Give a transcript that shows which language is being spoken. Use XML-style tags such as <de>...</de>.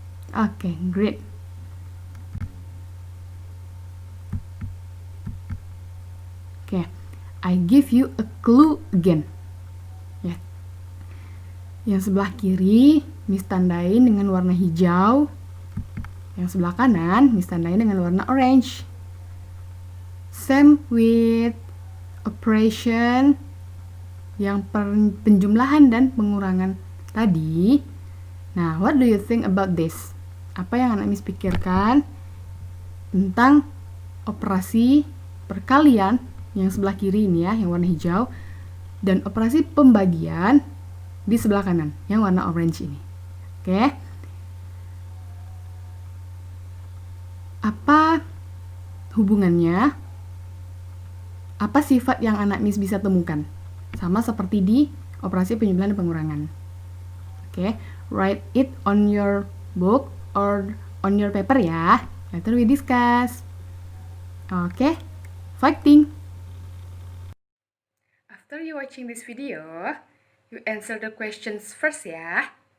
<en>Oke, great. Oke, I give you a clue again.</en> <id>Ya. Yang sebelah kiri, Miss tandain dengan warna hijau. Yang sebelah kanan, Miss tandain dengan warna orange.</id> <en>Same with operation</en> <id>yang penjumlahan dan pengurangan tadi.</id> <en>Nah, what do you think about this?</en> <id>Apa yang anak Miss pikirkan tentang operasi perkalian yang sebelah kiri ini ya, yang warna hijau, dan operasi pembagian di sebelah kanan, yang warna orange ini. Oke. Apa hubungannya? Apa sifat yang anak Miss bisa temukan? Sama seperti di operasi penjumlahan dan pengurangan.</id> <en>Oke, write it on your book or on your paper ya. Later we discuss. Oke, fighting! After you watching this video, you answer the questions first ya.</en>